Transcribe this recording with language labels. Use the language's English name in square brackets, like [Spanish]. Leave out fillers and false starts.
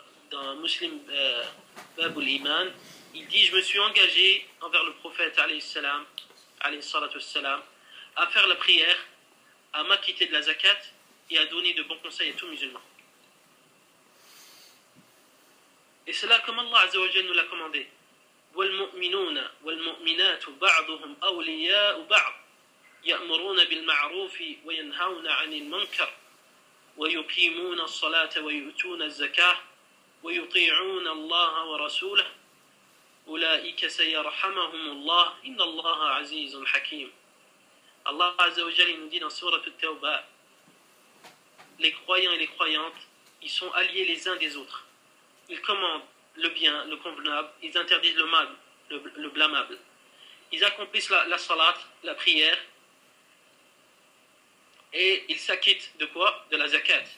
[French] dans Muslim Bab al-Iman, il dit: je me suis engagé envers le prophète, alayhi salatu wassalam, à faire la prière, à m'acquitter de la zakat et à donner de bons conseils à tout musulman. Et cela comme Allah Azza wa Jal nous l'a commandé. [Arabic] والمؤمنون والمؤمنات بعضهم أولياء بعض يأمرون بالمعروف وينهون عن المنكر ويقيمون الصلاة ويؤتون الزكاة ويطيعون الله ورسوله أولئك سيرحمهم الله إن الله عزيز حكيم. [French] الله عز وجل nous dit dans sourate At-Tawba, les croyants et les croyantes, ils sont alliés les uns des autres. Ils commandent le bien, le convenable, ils interdisent le mal, le blâmable. Ils accomplissent la salat, la prière, et ils s'acquittent de quoi? De la zakat.